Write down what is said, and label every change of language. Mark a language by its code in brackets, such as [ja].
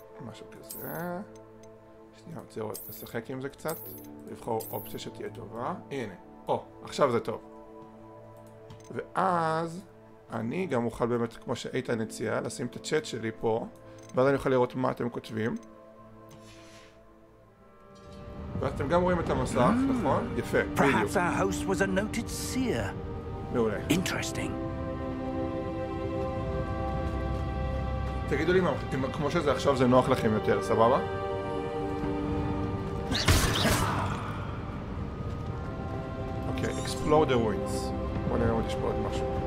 [he] משהו כזה, שנייה, רוצה לשחק עם זה קצת, לבחור אופציה שתהיה טובה, הנה. עכשיו זה טוב. ואז אני גם אוכל באמת, כמו שאיתן הציע, לשים את הצ'אט שלי פה, ואז אני אוכל לראות מה אתם כותבים. ואז אתם גם רואים את המסך, נכון? יפה, בדיוק. [en] Perhaps our host was a noted seer. [he] מעולה. [en] Interesting. [he] תגידו לי אם כמו שזה עכשיו זה נוח לכם יותר, סבבה? אוקיי, [en] explode the ruins. [he] בוא נראה עוד יש פה עוד משהו.